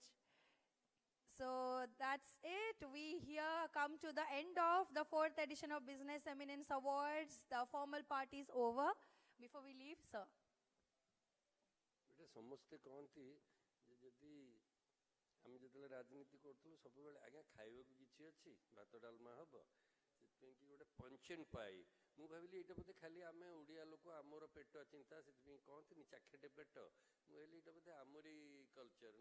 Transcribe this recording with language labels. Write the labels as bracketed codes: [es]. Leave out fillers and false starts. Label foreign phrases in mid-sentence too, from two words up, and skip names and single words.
[en] So that's it. We here come to the end of the 4th edition of Business Eminence Awards. The formal part is over. Before we leave, sir. [or] ସମସ୍ତେ କହନ୍ତି ଯେ ଯଦି ଆମେ ଯେତେବେଳେ ରାଜନୀତି କରୁଥିଲୁ ସବୁବେଳେ ଆଜ୍ଞା ଖାଇବାକୁ କିଛି ଅଛି ଭାତ ଡାଲମା ହେବ ସେଥିପାଇଁ କି ଗୋଟେ ପଞ୍ଚେନ୍ ପାଇ ମୁଁ ଭାବିଲି ଏଇଟା ବୋଧେ ଖାଲି ଆମେ ଓଡ଼ିଆ ଲୋକ ଆମର ପେଟ ଚିନ୍ତା ସେଥିପାଇଁ କହନ୍ତିନି ଚାଖେଟେ ପେଟ ମୁଁ ଭାବିଲି ଏଇଟା ବୋଧେ ଆମରି କଲଚର